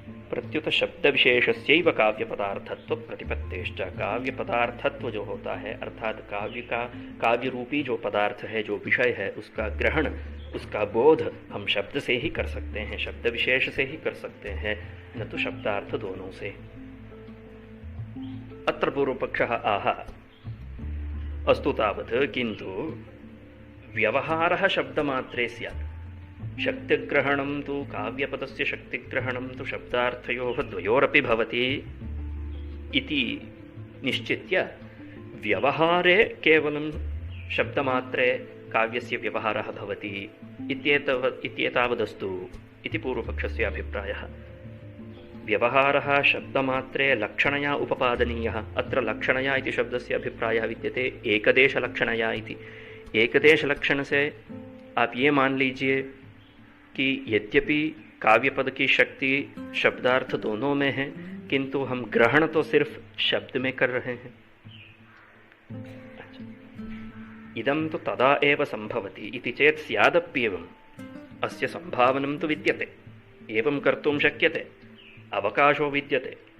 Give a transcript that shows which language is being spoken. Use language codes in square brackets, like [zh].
[sa] प्रत्युत शब्द विशेषस्यैव काव्य पदार्थत्व प्रतिपत्तेश्च। [hi] काव्य पदार्थत्व जो होता है अर्थात काव्य रूपी जो पदार्थ है, जो विषय है, उसका ग्रहण, उसका बोध हम शब्द से ही कर सकते हैं, शब्द विशेष से ही कर सकते हैं, न तो शब्दार्थ दोनों से। [sa] अत्र पूर्वपक्षः आह अस्तु तावत् किन्तु व्यवहारः शब्दमात्रे स्यात्। शक्तिग्रहणं तु काव्यपदस्य शक्तिग्रहणं तु शब्दार्थयोः द्वयोरपि भवति इति निश्चित्य व्यवहारे केवलं शब्दमात्रे काव्यस्य व्यवहारः भवति इत्येतावदस्तु इति पूर्वपक्षस्य अभिप्रायः। व्यवहारः शब्दमात्रे लक्षणया उपपादनीयः। अत्र लक्षणया इति शब्दस्य अभिप्रायः विद्यते एकदेशलक्षणया इति। [hi] एकदेशलक्षण से आप ये मान लीजिए कि यद्यपि काव्यपद की शक्ति शब्दार्थ दोनों में है, किंतु हम ग्रहण तो सिर्फ शब्द में कर रहे हैं। [sa] इदं तु तदा एव संभवति इति चेत् स्यादप्येवम् अस्य संभावनं तु विद्यते, एवं कर्तुं शक्यते, अवकाशो विद्यते।